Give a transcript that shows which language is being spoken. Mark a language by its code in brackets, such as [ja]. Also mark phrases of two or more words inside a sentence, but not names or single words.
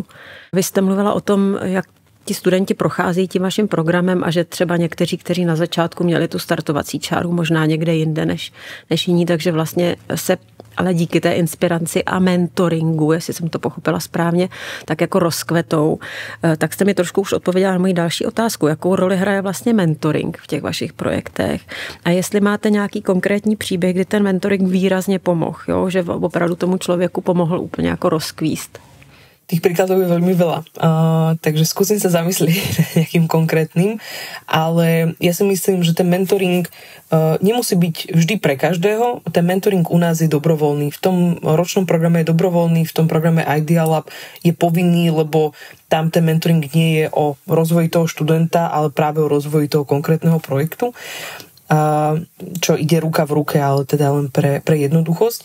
[cs] Vy jste mluvila o tom, jak ti studenti procházejí tím vaším programem a že třeba někteří, kteří na začátku měli tu startovací čáru, možná někde jinde než jiní, takže vlastně se ale díky té inspiraci a mentoringu, jestli jsem to pochopila správně, tak jako rozkvetou. Tak jste mi trošku už odpověděla na moji další otázku. Jakou roli hraje vlastně mentoring v těch vašich projektech? A jestli máte nějaký konkrétní příběh, kdy ten mentoring výrazně pomohl, jo? Že opravdu tomu člověku pomohl úplně jako rozkvíst? [sk] Tých príkladov je veľmi veľa, takže skúsim sa zamyslieť nejakým konkrétnym, ale ja si myslím, že ten mentoring nemusí byť vždy pre každého. Ten mentoring u nás je dobrovoľný. V tom ročnom programe je dobrovoľný, v tom programe Ideal Lab je povinný, lebo tam ten mentoring nie je o rozvoji toho študenta, ale práve o rozvoji toho konkrétneho projektu, čo ide ruka v ruke, ale teda len pre jednoduchosť.